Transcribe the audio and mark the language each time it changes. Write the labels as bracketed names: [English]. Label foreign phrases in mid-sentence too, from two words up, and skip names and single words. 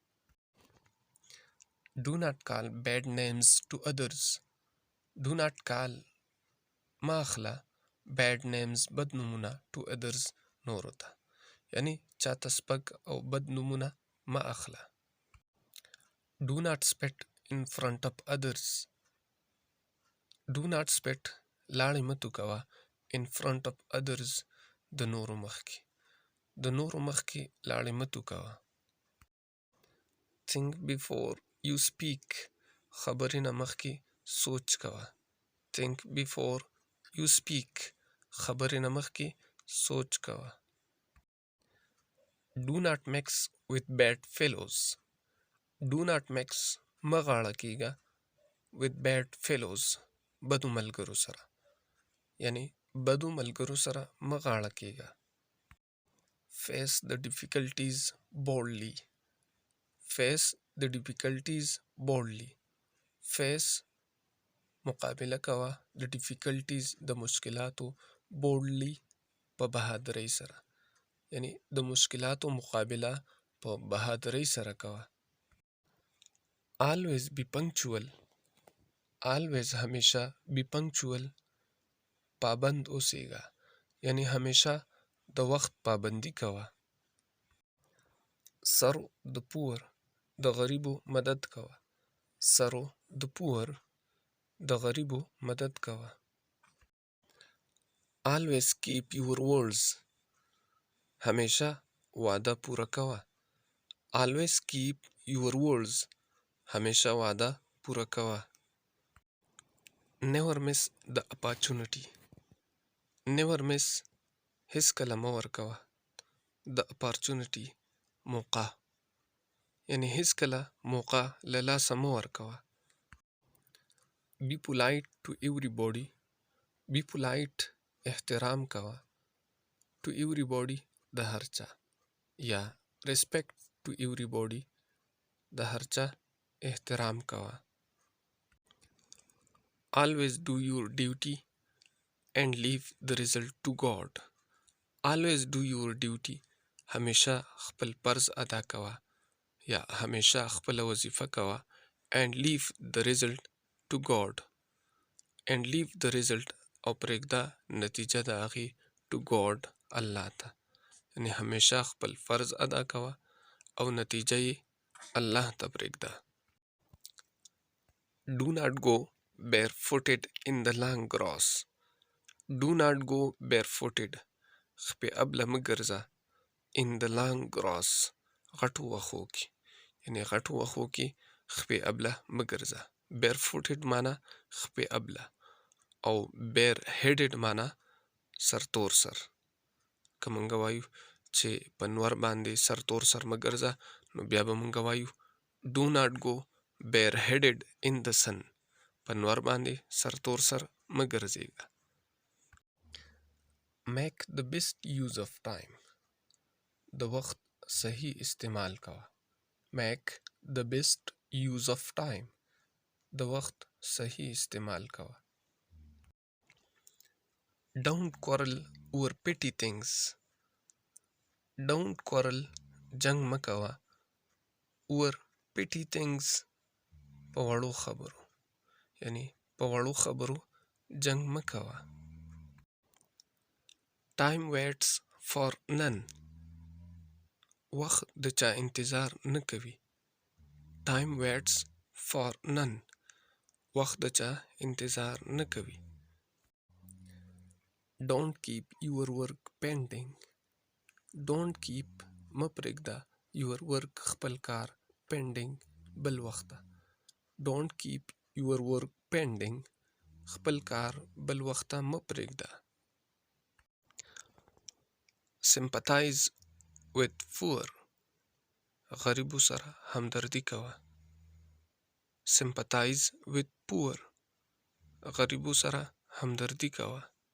[English] do not call bad names to others, do not call [Pashto] ما اخله [English] bad names [Pashto] بد نومونه [English] to others [Pashto] نورو ته، یعنی چاته سپک او بد نومونه ما اخله. [English] do not spit in front of others, do not spit [Pashto] لاړې مه توکوه [English] in front of others [Pashto] د نورو مخکې، د نورو مخکې لاړې مه توکوه. [English] think before you speak، [Pashto] خبرې نه مخکې سوچ کوه. [English] think before you speak، [Pashto] خبرې نه مخکې سوچ کوه. [English] do not mix with bad fellows، do not mix [Pashto] مه غاړه کېږه [English] with bad fellows، [Pashto] بدو ملګرو سره، یعنی بدو ملګرو سره مه غاړه کېږه. [English] face the difficulties boldly، face the difficulties boldly، [Pashto] face مقابله کوه د difficulties د مشکلاتو boldly په بهادرۍ سره، یعنی د مشکلاتو مقابله په بهادرۍ سره کوه. [English] always be punctual، always [Pashto] همیشه [English] be punctual [Pashto] پابند اوسېږه، یعنی همیشه د وخت پابندي کوه. [English] serve the poor، [Pashto] د غریبو مدد کوه. [English] serve the poor، [Pashto] د غریبو مدد کوه. [English] always keep your words، [Pashto] همیشه وعده پوره کوه. [English] always keep your words، [Pashto] همیشه وعده پوره کوه. [English] never miss the opportunity، never miss [Pashto] هیڅ کله مه ورکوه [English] the opportunity [Pashto] موقع، یعنی هیڅ کله موقع له لاسه مه ورکوه. [English] be polite to everybody، be polite [Pashto] احترام کوه. [English] to everybody [Pashto] د هر چا، یا [English] respect to everybody [Pashto] د هر چا احترام کوه. [English] always do your duty and leave the result to God، always do your duty [Pashto] همیشه خپل فرض ادا کوه یا همیشه خپل وظیفه کوه. [English] and leave the result to God، and leave the result [Pashto] او پرېږده نتیجه د هغې [English] to God [Pashto] الله ته، یعنی همیشه خپل فرض ادا کوه او نتیجه یې الله ته پرېږده. [English] do not go barefooted in the long grass، do not go barefooted [Pashto] خپې ابله مه ګرځه [English] in the long grass [Pashto] غټو وښو کې، یعنی غټو وښو کې خپې ابله مه ګرځه. barefooted معنا خپې ابله او bareheaded معنا سرتور سر. که مونږ وایو چې په نور باندې سرتور سر مه ګرځه نو بیا به مونږ وایو [English] do not go bareheaded in the sun، [Pashto] په نور باندې سرتور سر مه ګرځېږه. [English] make the best use of time، [Pashto] د وخت صحیح استعمال کوه. [English] make the best use of time، [Pashto] د وخت صحیح استعمال کوه. [English] don't quarrel over petty things، don't quarrel [Pashto] جنگ مه کوه [English] over petty things [Pashto] په وړو خبرو، یعنی په وړو خبرو جنگ مه کوه. [English] time waits for none، [Pashto] وخت د چا انتظار نه کوي. [English] Time waits for none. [Pashto] وخت د چا انتظار نه کوي. [English] Don't keep your work pending. Don't keep [Pashto] مه پرېږده [English] your work [Pashto] خپل کار pending بل وخت ته. [English] Don't keep your work pending. [Pashto] خپل کار بل وخت ته مه پرېږده. [English] Sympathize with poor. [Pashto] غریبو سره همدردي کوه. [English] Sympathize with poor. [Pashto] غریبو سره همدردي کوه.